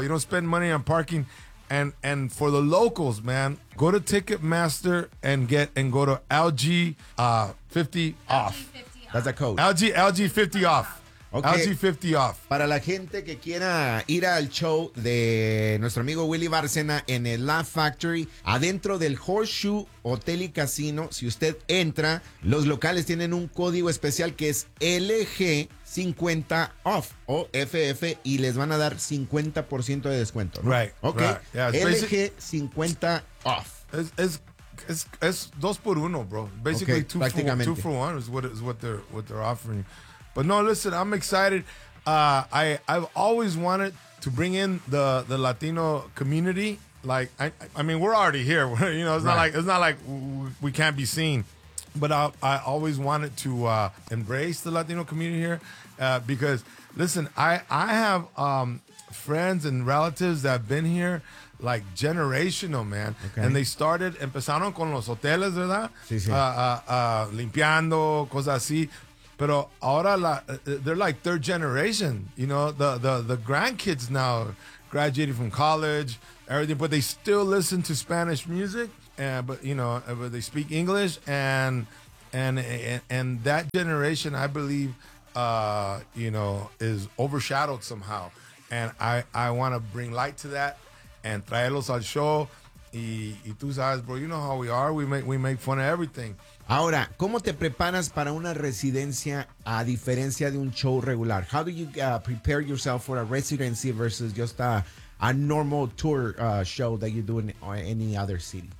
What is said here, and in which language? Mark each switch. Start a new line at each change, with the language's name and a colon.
English: You don't spend money on parking. And for the locals, man, go to Ticketmaster and go to LG 50 off. That's a code. LG 50 off. Okay. LG 50 off.
Spanish: Para la gente que quiera ir al show de nuestro amigo Willy Bárcena en el Laugh Factory, adentro del Horseshoe Hotel y Casino, si usted entra, los locales tienen un código especial que es LG50 off o FF y les van a dar 50% de descuento, ¿no?
English: Right. Okay. Right. Yeah, LG50 off. Es 2 for 1, bro. Basically, okay, two for one is what they're offering. But no, listen, I'm excited. I've always wanted to bring in the Latino community. Like, I mean, we're already here. You know, it's not like we can't be seen. But I always wanted to embrace the Latino community here because, listen, I have friends and relatives that have been here like generational, man. Okay.
Spanish: And they started, empezaron con los hoteles, ¿verdad? Sí, sí. Limpiando, cosas así.
English: But ahora they're like third generation, you know, the grandkids now graduated from college, everything, but they still listen to Spanish music, but they speak English, and that generation, I believe, is overshadowed somehow, and I want to bring light to that and traerlos al show. Y tú sabes, bro, you know how we are. We make fun of everything.
Spanish: Ahora, ¿cómo te preparas para una residencia a diferencia de un show regular?
English: How do you prepare yourself for a residency versus just a normal tour show that you do in any other city?